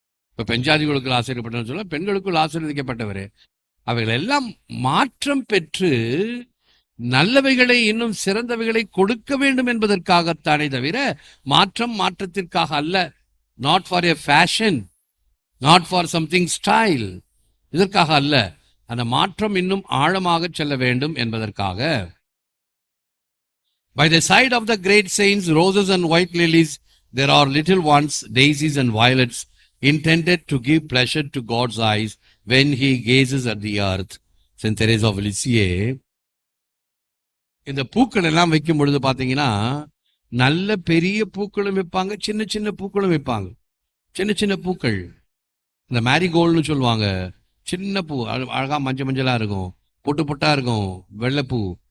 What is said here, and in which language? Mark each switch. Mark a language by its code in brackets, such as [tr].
[ta] இப்ப பெஞ்சாதிகளுக்குள் ஆசீர்வதிக்கப்பட்டவன்னு சொல்ல, பெண்களுக்குள் ஆசீர்வதிக்கப்பட்டவரே. அவைகள் எல்லாம் மாற்றம் பெற்று நல்லவைகளை, இன்னும் சிறந்தவைகளை கொடுக்க வேண்டும் என்பதற்காகத்தானே தவிர மாற்றத்திற்காக அல்ல. [en] not for a fashion, not for something style, [ta] இதற்காக அல்ல. அந்த மாற்றம் இன்னும் ஆழமாக செல்ல வேண்டும் என்பதற்காக. [en] By the side of the great saints, roses and white lilies, there are little ones, daisies and violets, intended to give pleasure to God's eyes when he gazes at the earth. Saint Teresa of Lisieux. [ta] இந்த பூக்கள் எல்லாம் வைக்கும் பொழுது பாத்தீங்கன்னா நல்ல பெரிய பூக்களும் வைப்பாங்க, சின்ன சின்ன பூக்களும் வைப்பாங்க. சின்ன சின்ன பூக்கள், இந்த மேரிகோல்டுன்னு சொல்லுவாங்க, சின்ன பூ, அழகா மஞ்சளா இருக்கும், பொட்டு பொட்டா இருக்கும், வெள்ளைப்பூ.